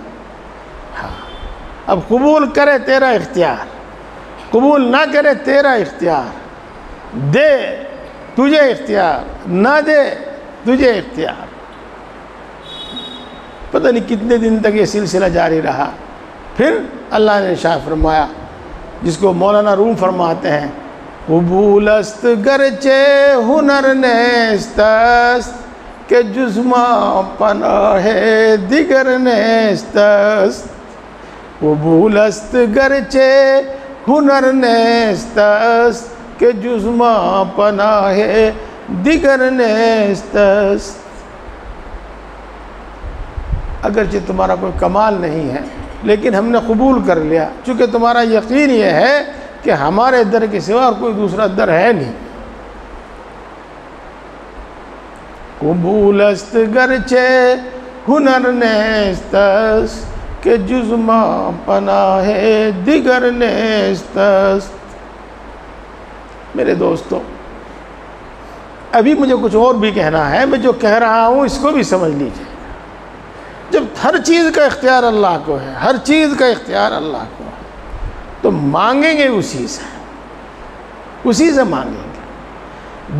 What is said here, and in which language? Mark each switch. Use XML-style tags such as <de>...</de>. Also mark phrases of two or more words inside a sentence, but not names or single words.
<ur>ہاں، اب قبول کرے تیرا اختیار، قبول نہ کرے تیرا اختیار، دے تجھے اختیار، نہ دے تجھے اختیار۔ پتہ نہیں کتنے دن تک یہ سلسلہ جاری رہا۔ پھر اللہ نے ارشاد فرمایا، جس کو مولانا روم فرماتے ہیں،</ur> <fa>قبول است گرچہ ہنر نیست است کہ جزما پناہ دیگر نیست است۔ قبول است گرچہ ہنر نیست است کہ جزما پناہ دیگر نیست است۔</fa> <ur>اگرچہ تمہارا کوئی کمال نہیں ہے، لیکن ہم نے قبول کر لیا، چونکہ تمہارا یقین یہ ہے کہ ہمارے در کے سوا اور کوئی دوسرا در ہے نہیں.</ur> <fa>قبول است گرچہ ہنر نیست است کہ جز ما پناہ دیگر نیست است.</fa> <ur>میرے دوستو، ابھی مجھے کچھ اور بھی کہنا ہے. میں جو کہہ رہا ہوں اس کو بھی سمجھ لیجئے. جب ہر چیز کا اختیار اللہ کو ہے، ہر چیز کا اختیار اللہ کو ہے، تو مانگیں گے اسی سے مانگیں گے.</ur>